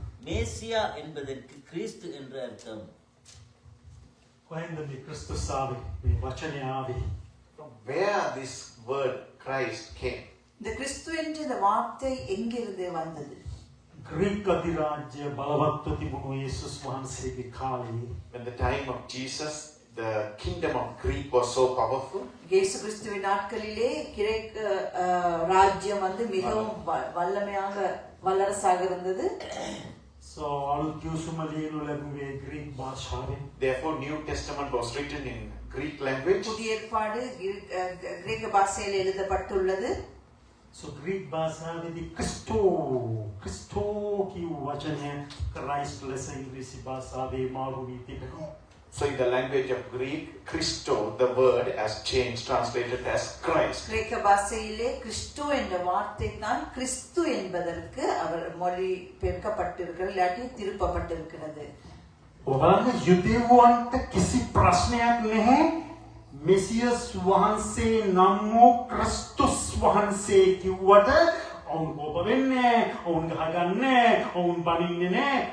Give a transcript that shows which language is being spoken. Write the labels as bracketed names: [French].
[Tamil] மேசியா என்பதற்கு கிறிஸ்து என்று அர்த்தம். [Sinhala] කොහෙන්ද මේ ක්‍රිස්තුස් ආවේ? මේ වචනේ ආවේ? [English] From where this word Christ came? [Tamil] இந்த கிறிஸ்து என்ற இந்த வார்த்தை எங்கிருந்து வந்தது? [Sinhala] ග්‍රීක අධිරාජ්‍ය බලවත්ව තිබුණු යේසුස් වහන්සේගේ කාලේ [English] When the time of Jesus, the kingdom of Greek was so powerful. [Tamil] இயேசு கிறிஸ்துவின் நாட்களிலே கிரேக்க ராஜ்யம் வந்து மிகவும் வல்லமையாக வல்லரசாக இருந்தது. [Sinhala] so අලුත් කිව්සුම ලියනු ලැබුවේ ග්‍රීක භාෂාවෙන්. [English] Therefore, New Testament was written in Greek language. [Tamil] புதிய ஏற்பாடு கிரேக்க பாஷையில் எழுதப்பட்டுள்ளது. [Sinhala] so ග්‍රීක භාෂාවේදී ක්‍රිස්තෝ කියු වචනය ක්‍රයිස්ට් ලෙස ඉංග්‍රීසි භාෂාවේ මාරු වී තිබෙනවා. [English] So in the language of Greek, Christo, the word has changed, translated as Christ. [Tamil] கிரேக்க பாஷையிலே கிறிஸ்து என்ற வார்த்தை தான் கிறிஸ்து என்பதற்கு அவர் மொழி பெயர்க்கப்பட்டிருக்கிறது இல்லாட்டி திருப்பப்பட்டிருக்கிறது. [Sinhala] ඔබලගේ යුදෙව්වන්ට කිසි ප්‍රශ්නයක් නැහැ. මෙසියස් වහන්සේ නම් වූ ක්‍රිස්තුස් වහන්සේ කිව්වට ඔවුන් කෝප වෙන්නේ, ඔවුන් ගහගන්නේ, ඔවුන් බනින්නේ නැහැ.